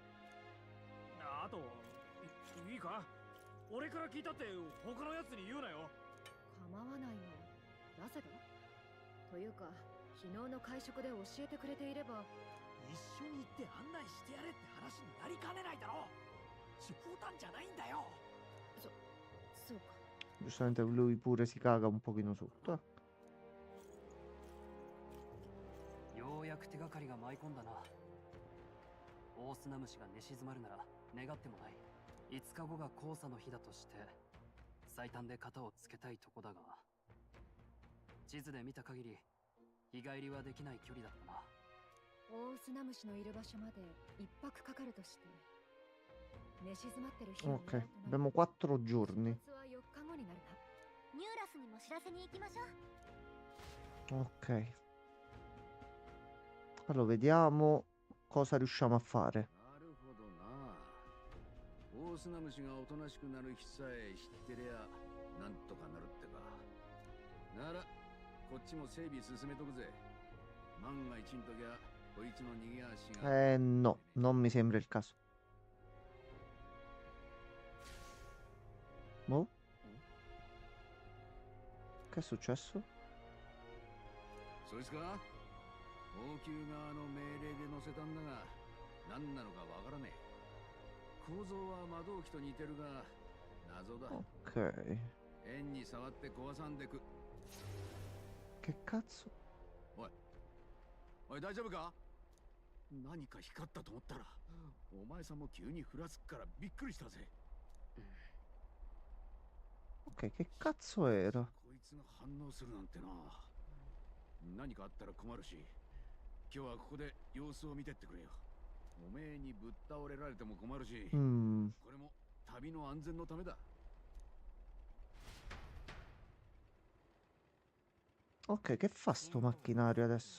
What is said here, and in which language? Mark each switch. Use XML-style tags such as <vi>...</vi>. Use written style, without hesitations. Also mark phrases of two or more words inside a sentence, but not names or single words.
<ja>あといいか、俺から聞いたって他のやつに言うなよ。構わないが、なぜだというか、昨日の会食で教えてくれていれば。一緒に行って案内してやれって話になりかねないだろう。冗談じゃないんだよ。そうか。</ja> <it>Giustamente lui pure si caga un pochino sotto.</it> <ja>ようやく手がかりが舞い込んだな。オオスナムシが寝静まるなら願ってもない。5日後が黄砂の日だとして最短で型をつけたいとこだが、地図で見た限り日帰りはできない距離だったな。オオスナムシのいる場所まで1泊かかるとして、寝静まってる日を</ja> <it>Ok, abbiamo 4 giorni.</it> <ja>出発は4日後になるな。ニューラスにも知らせに行きましょう。</ja> <it>Ok. Allora, vediamo cosa riusciamo a fare.</it> <ja>なるほどな。オオスナムシがおとなしくなる日さえ知ってりゃなんとかなるってか。ならこっちも整備進めとくぜ。万が一の時はこいつの逃げ足が。</ja> <it>No, non mi sembra il caso. Boh? Che è successo?</it> <ja>そいつか王宮側の命令で乗せたんだが何なのかわからねえ。構造は魔導機と似てるが謎だ。</ja> <it>Ok.</it> <ja>円に触って壊さんでく。</ja> <it>Che cazzo?</it> <ja>おい大丈夫か。何か光ったと思ったらお前さんも急にふらつくからびっくりしたぜ。</ja> <it>Ok, che cazzo era?</it> <ja>こいつが反応するなんてな。何かあったら困るし今日はここで様子を見てってくれよ。おめえにぶっ倒れられても困るし、これも旅の安全のためだ。</ja> <it>Ok, che fa sto macchinario adesso?</it>